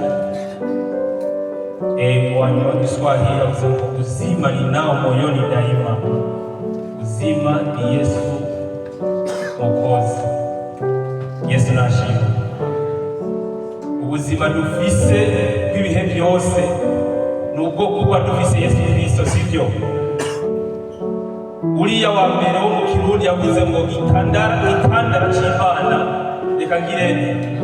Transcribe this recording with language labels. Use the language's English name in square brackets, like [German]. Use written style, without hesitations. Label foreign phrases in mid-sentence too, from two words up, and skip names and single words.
[Rundi] wanyuma w'Kiswahili avuze ngo [Swahili] uzima ninao moyoni daima. Uzima ni Yesu Mwokozi. [Rundi] Yesu nashimwe. Ubuzima dufise bw'ibihe byose nubwo kuba dufise Yesu Kristo, sivyo? Uriya wa mbere wo mu Kirundi yavuze ngo itandara c'Imana reka ngirene.